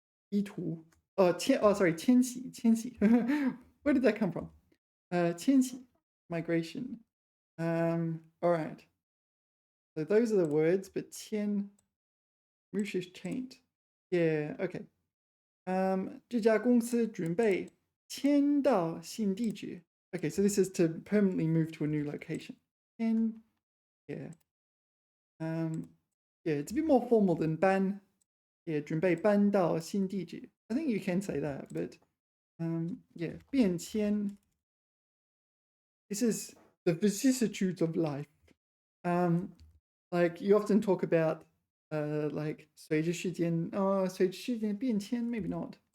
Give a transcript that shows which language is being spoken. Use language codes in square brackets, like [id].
[zh] 移图. [en] Sorry, [zh] 迁徙. [en] Where did that come from? 迁徙, migration. All right. So those are the words, but 迁 Mushish changed. Yeah, okay. [zh] 这家公司准备迁到新地址. [en] Okay, so this is to permanently move to a new location. 迁, yeah. Yeah, it's a bit more formal than 搬. [zh] Yeah, 准备搬到新地址. [en] I think you can say that, but yeah, 变迁. This is the vicissitudes of life. Like you often talk about like [zh] 随着时间变迁, [en] maybe not.